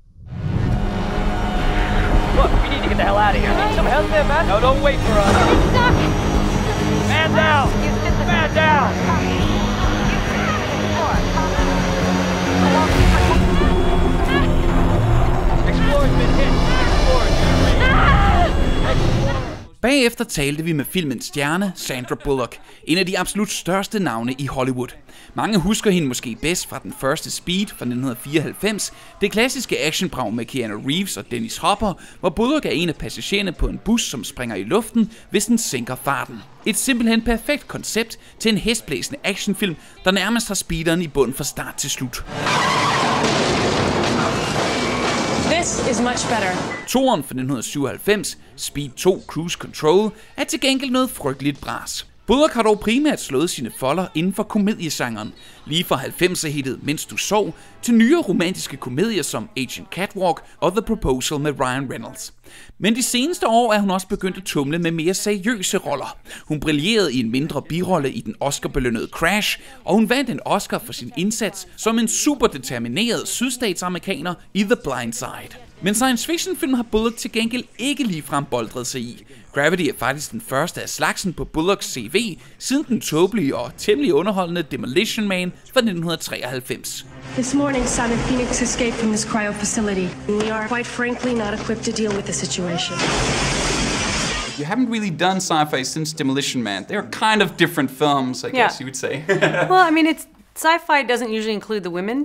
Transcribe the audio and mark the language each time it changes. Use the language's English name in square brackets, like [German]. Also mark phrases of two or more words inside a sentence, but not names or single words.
[English] Look, we need to get the hell out of here. Need some help there, man? No, don't wait for us. Man down! Man down! Explorer's been hit. [Danish] Bagefter talte vi med filmens stjerne, Sandra Bullock, en af de absolut største navne i Hollywood. Mange husker hende måske bedst fra den første Speed fra 1994, det klassiske actionbrag med Keanu Reeves og Dennis Hopper, hvor Bullock er en af passagererne på en bus, som springer i luften, hvis den sænker farten. Et simpelthen perfekt koncept til en hestblæsende actionfilm, der nærmest har speederen i bund fra start til slut. [English] This is much better. [Danish] Toeren fra 1997, Speed 2 Cruise Control, er til gengæld noget frygteligt bras. Bullock har dog primært slået sine folder inden for komediesangeren, lige fra 90'er-hittet Mens du sov, til nyere romantiske komedier som Agent Catwalk og The Proposal med Ryan Reynolds. Men de seneste år er hun også begyndt at tumle med mere seriøse roller. Hun brillerede i en mindre birolle i den Oscar-belønnede Crash, og hun vandt en Oscar for sin indsats som en superdetermineret sydstatsamerikaner i The Blind Side. Men [English] science fiction [Danish] film har Bullock til gengæld ikke ligefrem boldret sig i. Gravity er faktisk den første af slagsen på Bullocks CV, siden den tåbelige og temmelig underholdende Demolition Man fra 1993. [English] This morning, Simon Phoenix escaped from this cryo facility. We are, quite frankly, not equipped to deal with the situation. You haven't really done sci-fi since Demolition Man. They're kind of different films, I guess you would say. Well, I mean, sci-fi doesn't usually include the women.